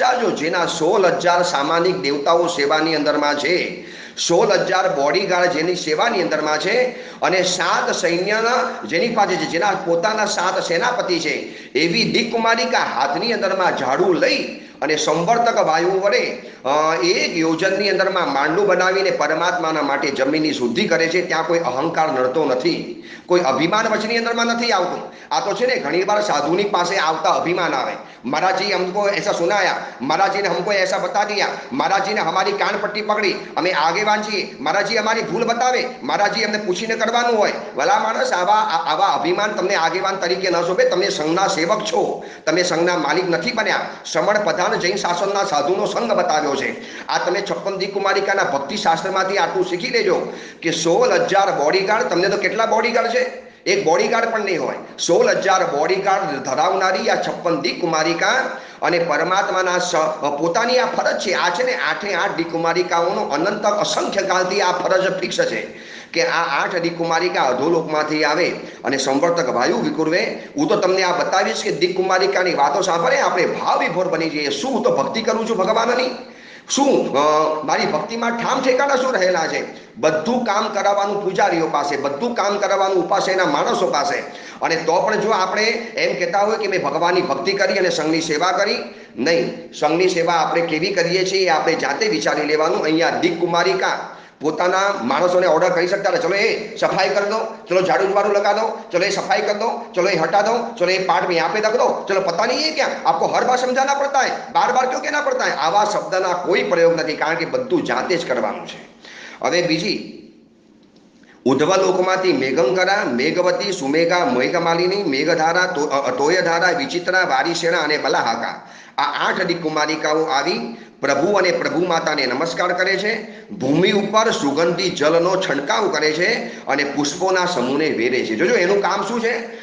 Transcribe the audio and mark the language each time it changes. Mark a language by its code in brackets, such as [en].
[gu] વિચારજો, જેના 16,000 સામાનિક દેવતાઓ સેવાની અંદરમાં છે, 16,000 બોડીગાર્ડ જેની સેવાની અંદરમાં છે, અને 7 સૈન્યના જેની પાસે છે, જેના પોતાના 7 સેનાપતિ છે, એવી દિક્કુમારિકા હાથની અંદરમાં ઝાડુ લઈ અને સંવર્તક વાયુ વડે 1 યોજનની અંદરમાં માંડું બનાવીને પરમાત્માના માટે જમીનની શુદ્ધિ કરે છે. ત્યાં કોઈ અહંકાર નડતો નથી, કોઈ અભિમાન વચની અંદરમાં નથી આવતું. આ તો છે ને ઘણી વાર સાધુની પાસે આવતા અભિમાન આવે, [hi] महाराज जी हमको ऐसा सुनाया, महाराज जी ने हमको ऐसा बता दिया, महाराज जी ने हमारी कान पट्टी पकड़ी, हमें આગેવાન છીએ, महाराज जी हमारी भूल बतावे, महाराज जी हमने પૂછીને કરવાનું હોય. [gu] ભલા માણસ, આવા અભિમાન તમને આગેવાન તરીકે ન શોભે. તમે સંઘના સેવક છો, તમે સંઘના માલિક નથી બન્યા. શ્રમણ પ્રધાન જૈન શાસનના સાધુનો સંઘ બતાવ્યો છે. આ તમે 56 દિક્કુમારિકાના ભક્તિ શાસ્ત્રમાંથી આટલું શીખી લેજો કે 16,000 બોડીગાર્ડ, તમને તો કેટલા બોડીગાર્ડ છે? એક બોડીગાર્ડ પણ નહીં હોય. 16,000 બોડીગાર્ડ ધરાવનારી આ 56 દિક્કુમારિકા અને પરમાત્માના પોતાની આ ફરજ છે. આ છે ને 8 દિક્કુમારિકાઓનો અનંત અસંખ્ય કાળથી આ ફરજ ફિક્સ છે કે આ 8 દિક્કુમારિકા અધોલોકમાંથી આવે અને સંવર્તક વાયુ વિકુરવે. હું તો તમને આ બતાવીશ કે દિક્કુમારિકાની વાતો સાંભળે આપણે ભાવ વિભોર બની જઈએ. શું હું તો ભક્તિ કરું છું ભગવાનની? શું મારી ભક્તિમાં ઠામ ઠેકાણા શું રહેલા છે? બધું કામ કરાવવાનું પૂજારીઓ પાસે, બધું કામ કરાવવાનું ઉપાસેના માણસો પાસે. અને તો પણ જો આપણે એમ કહેતા હોય કે મેં ભગવાનની ભક્તિ કરી અને સંઘની સેવા કરી, નહીં. સંઘની સેવા આપણે કેવી કરીએ છીએ એ આપણે જાતે વિચારી લેવાનું. અહીંયા દીક કુમારિકા પોતાના માણસોને ઓર્ડર કરી [hi] सकता है, चलो ये सफाई कर दो, चलो झाड़ू झाड़ू लगा दो, चलो ये सफाई कर दो, चलो ये हटा दो, चलो ये पार्ट में यहाँ पे रख दो, चलो पता नहीं है क्या आपको हर बार समझाना पड़ता है, बार बार क्यों कहना पड़ता है. [gu] आवा शब्दना कोई प्रयोग नहीं, कारण के બધું જાતે જ કરવાનું છે. હવે બીજી ઉધ્વલોકમાંથી મેઘંકરા, મેઘવતી, સુમેઘા, મેઘમાલિની, મેઘધારા, તોયધારા, વિચિત્રા, વારીસેણા અને બલાહાકા આ 8 દીક કુમારિકાઓ આવી પ્રભુ અને પ્રભુ માતાને નમસ્કાર કરે છે. ભૂમિ ઉપર સુગંધી જલનો છંટકાવ કરે છે અને પુષ્પોના સમૂહને વેરે છે. જોજો એનું કામ શું છે.